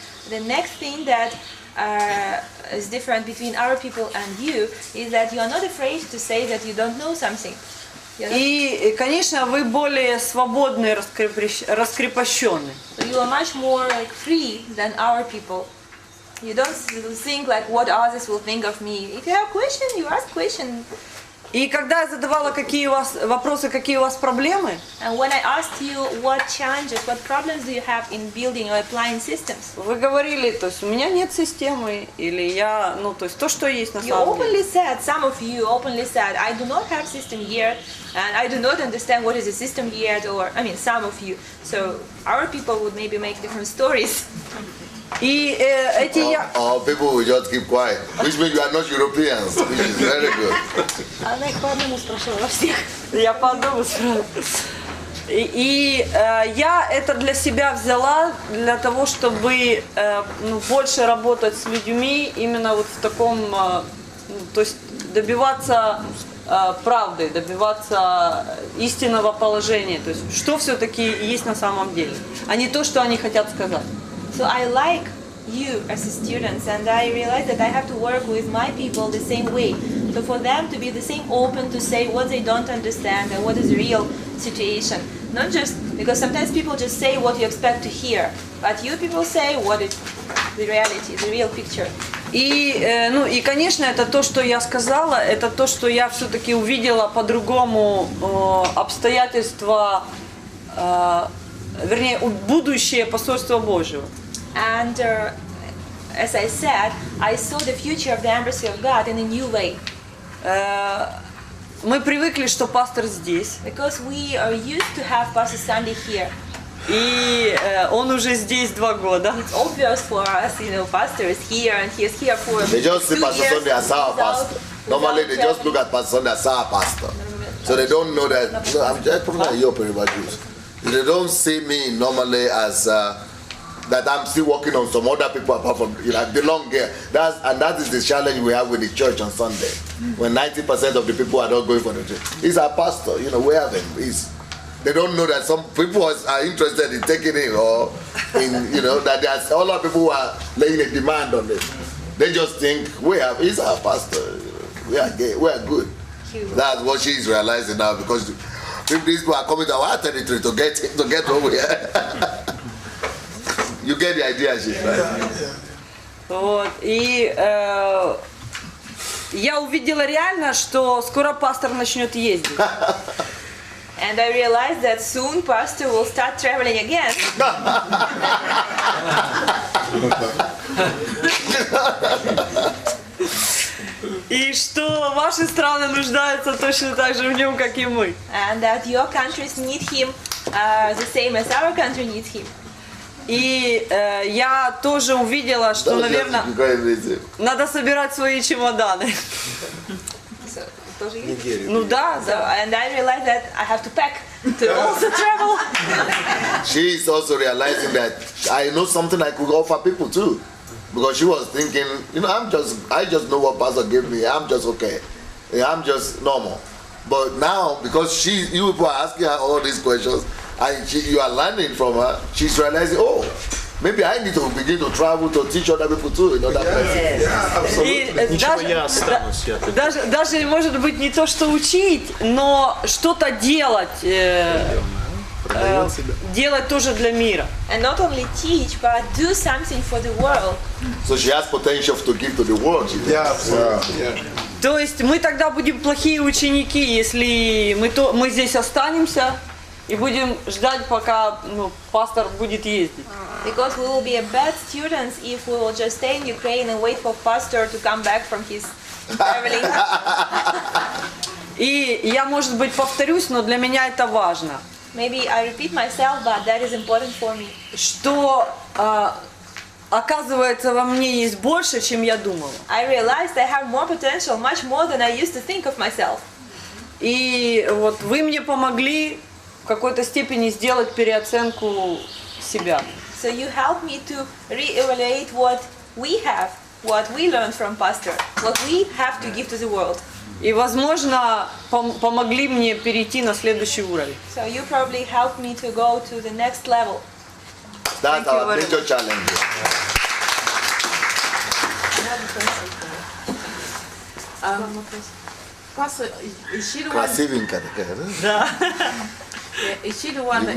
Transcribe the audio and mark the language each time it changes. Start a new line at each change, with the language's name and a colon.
English: The next thing that is different between our people and you is that you are not afraid to say that you don't know something.
Russian: И, конечно, вы более свободны, раскрепощенны.
English: So you are much more free than our people. You don't think like what others will think of me. If you have a question, you ask question.
Russian: И когда я задавала какие у вас вопросы, какие у вас проблемы,
English: and when I asked you what challenges, what problems do you have in building or applying systems,
Russian: вы говорили, то есть у меня нет системы, или я, ну, то есть то, что есть на самом деле.
English: You openly said, some of you openly said, I do not have system yet, and I do not understand what is a system yet, or, I mean, some of you. So our people would maybe make different stories.
Russian: И эти
English: or people will just keep quiet, which means you are not Europeans, which is very good.
Russian: Она их по одному спрашивала всех. Я по одному спрашивала. И я это для себя взяла для того, чтобы больше работать с людьми именно вот в таком, то есть добиваться правды, добиваться истинного положения, то есть что все-таки есть на самом деле, а не то, что они хотят сказать.
English: So I like you as students, and I realize that I have to work with my people the same way. So for them to be the same open to say what they don't understand and what is the real situation. Not just, because sometimes people just say what you expect to hear, but you people say what is the reality, the real picture.
Russian: И, ну, и, конечно, это то, что я сказала, это то, что я все-таки увидела по-другому обстоятельства, вернее, будущее посольства Божьего.
English: And as I said, I saw the future of the embassy of God in a new way.
Russian: Мы привыкли, что пастор здесь.
English: Because we are used to have Pastor Sunday here.
Russian: И он уже здесь 2 года.
English: It's obvious for us, you know, pastor is here and he is here for 2 years. They just see Pastor Sunday as our pastor. Normally they just look at Pastor Sunday as our pastor. So they don't know that, no, I'm just talking about your Jews. They don't see me normally as that I'm still working on some other people apart from, you know, I belong here. That is the challenge we have with the church on Sunday. When 90% of the people are not going for the church. He's our pastor, you know, we have him. They don't know that some people are interested in taking him, or in, you know, that there's a lot of people who are laying a demand on it. They just think he's our pastor. We are good. That's what she's realizing now, because these people are coming to our territory to get over here. You get the idea, right?
Russian: Вот. И я увидела реально, что скоро пастор начнет ездить.
English: And I realized that soon pastor will start traveling again.
Russian: И что ваши страны нуждаются точно так же в нем, как и мы.
English: And that your countries need him the same as our country needs him.
Russian: И я тоже увидела, что, наверное, надо собирать свои чемоданы. Ну да, да.
English: And I realized that I have to pack to also travel. She is also realizing that I know something I could offer people too. Because she was thinking, you know, I just know what Pastor gave me. I'm just okay. I'm just normal. But now, because you people are asking her all these questions, and you are learning from her, she's realizing, oh, maybe I need to begin to travel to teach other people too in other places. Yeah, absolutely.
Russian: Даже, может быть, не то, что учить, но что-то делать. Делать тоже для мира.
English: And not only teach, but do something for the world. So she has potential to give to the world.
Russian: То есть мы тогда будем плохие ученики, если мы здесь останемся и будем ждать, пока пастор будет ездить.
English: Because we will be a bad students if we will just stay in Ukraine and wait for pastor to come back from his traveling.
Russian: И я, может быть, повторюсь, но для меня это важно.
English: Maybe I repeat myself, but that is important for me.
Russian: Что оказывается во мне есть больше, чем я думала.
English: I realized I have more potential, much more than I used to think of myself.
Russian: И вот вы мне помогли в какой-то степени сделать переоценку себя.
English: So you helped me to re-evaluate what we have, what we learned from Pastor, what we have to give to the world.
Russian: И, возможно, помогли мне перейти на следующий уровень.
English: So you probably helped me to go to the next level. That's our major challenge. Pastor, is she the one?
Russian: Красивенько такая, да?
English: Yeah, is she the one that?